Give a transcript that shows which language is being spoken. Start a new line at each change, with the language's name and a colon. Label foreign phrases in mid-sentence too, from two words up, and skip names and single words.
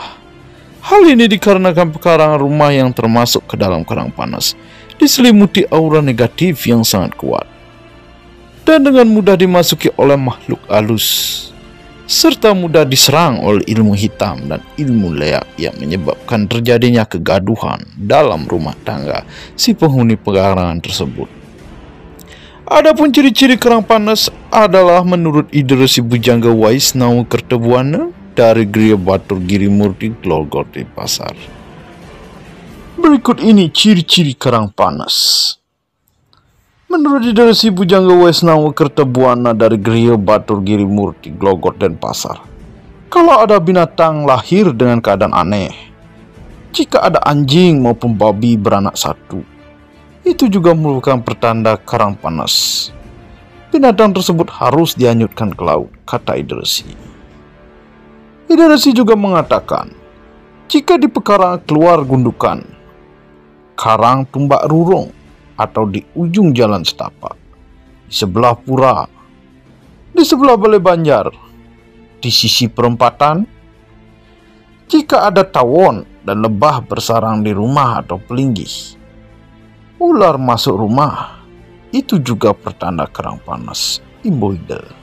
Indonesian: Hal ini dikarenakan pekarangan rumah yang termasuk ke dalam karang panas diselimuti aura negatif yang sangat kuat dan dengan mudah dimasuki oleh makhluk halus, serta mudah diserang oleh ilmu hitam dan ilmu leak yang menyebabkan terjadinya kegaduhan dalam rumah tangga si penghuni pekarangan tersebut. Adapun ciri-ciri karang panas adalah menurut Ida Resi Bujangga Waisnawa Kertabuana dari Griya Batur Girimurti Glogor Denpasar. Berikut ini ciri-ciri karang panas. Menurut Ida Resi Bujangga Waisnawa Kertabuana dari Griya Batur Girimurti Glogor Denpasar, kalau ada binatang lahir dengan keadaan aneh, jika ada anjing maupun babi beranak satu, itu juga merupakan pertanda karang panas. Binatang tersebut harus dihanyutkan ke laut, kata Ida Resi. Ida Resi juga mengatakan, jika di pekarangan keluar gundukan,
Balinese: karang tumbak rurung
Indonesian: atau di ujung jalan setapak, di sebelah pura, di sebelah balai banjar, di sisi perempatan, jika ada tawon dan lebah bersarang di rumah atau pelinggih, ular masuk rumah, itu juga pertanda karang panas, Ibu Ida.